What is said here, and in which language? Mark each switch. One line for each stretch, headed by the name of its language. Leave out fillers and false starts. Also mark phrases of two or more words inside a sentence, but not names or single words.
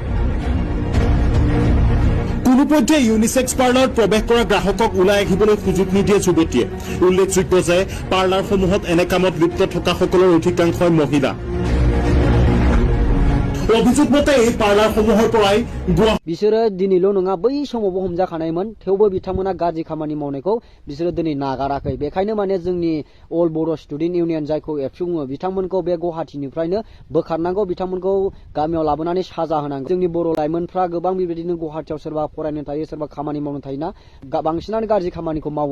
Assamese: কোনোপধ্যে ইউনিচেক্স পাৰ্লাৰত প্ৰৱেশ কৰা গ্ৰাহকক ওলাই আহিবলৈ সুযোগ নিদিয়ে যুৱতীয়ে। উল্লেখযোগ্য যে পাৰ্লাৰসমূহত এনে কামত লিপ্ত থকাসকলৰ অধিকাংশই মহিলা। অভিযোগ মতে এই পাৰ্লাৰসমূহৰ পৰাই
Bodo: बिसोरो दिनैल' नङा बै समावबो हमजाखानायमोन, थेवबो बिथांमोना गाज्रि खामानि मावनायखौ बिसोरो दिनै नागाराखै। बेखायनो माने जोंनि अल बर' स्टुडेन्ट इउनियन जायखौ एबसु बुङो बिथांमोनखौ बे गुवाहाटीनिफ्रायनो बोखारनांगौ, बिथांमोनखौ गामियाव लाबोनानै साजा होनांगौ। जोंनि बर' लाइमोनफ्रा गोबां बेबायदिनो गुवाहाटीयाव सोरबा फरायनो थायो, सोरबा खामानि मावनो थायोना, बांसिनानो गाज्रि खामानिखौ मावो।